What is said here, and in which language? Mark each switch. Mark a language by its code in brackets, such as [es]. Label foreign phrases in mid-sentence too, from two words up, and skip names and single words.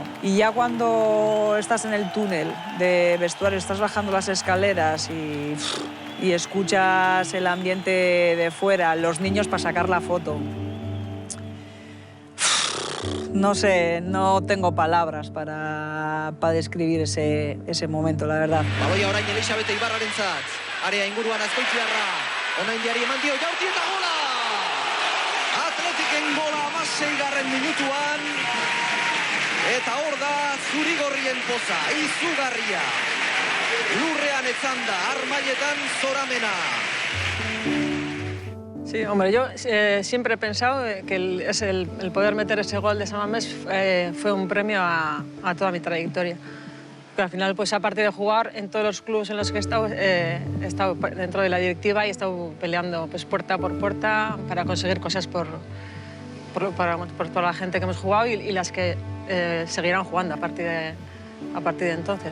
[es] Y ya cuando estás en el túnel de vestuario, estás bajando las escaleras y escuchas el ambiente de fuera, los niños para sacar la foto. No sé, no tengo palabras para describir ese momento, la verdad. [eu] Baloia orain Elisabete Ibarrarentzat. Area inguruan Azkoitiarra. Onaindiari eman dio Jaurti eta gola! Atletiken gola 16. minutuan. Eta hor da zurigorrien poza, izugarria. Lurrean etzanda, armailetan zoramena. [es] Sí, hombre, yo siempre he pensado que el poder meter ese gol de San Mamés fue un premio a toda mi trayectoria. Pero al final, pues aparte de jugar en todos los clubes en los que he estado dentro de la directiva y he estado peleando pues, puerta por puerta para conseguir cosas por toda la gente que hemos jugado y las que seguirán jugando a partir de entonces.